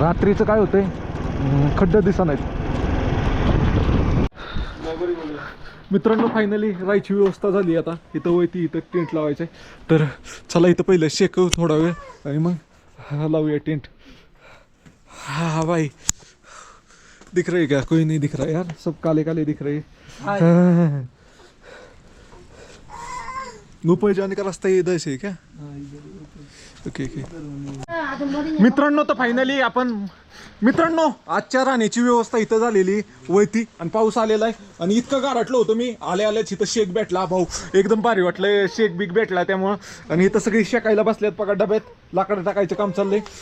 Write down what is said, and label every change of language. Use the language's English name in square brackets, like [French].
[Marathi] रात्रीचं काय होतंय, खड्डे दिसत नाहीत. मित्रांनो फायनली राहायची व्यवस्था झाली. आता इथं वयती इथं टेंट लावायचं आहे. तर चला इथं पहिलं शेकव थोडा वेळ आणि मग लावूया टेंट. [Hindi] हाँ भाई दिख रहे क्या? कोई नहीं दिख रहा यार, सब काले काले दिख रहे. ऊपर जाने का रास्ता इधर से क्या? Okay okay. [Marathi] मित्रांनो तर फायनली मित्रांनो आजच्या राहण्याची व्यवस्था इथं झालेली वैती आणि पाऊस आलेला आहे आणि इतकं गारटलं होतं मी आल्याच इथं शेक भेटला भाऊ, एकदम भारी वाटलं. शेक बिग भेटला त्यामुळं. आणि इथं सगळी शेकायला बसल्यात बघा, डब्यात लाकडं टाकायचं काम चाललंय.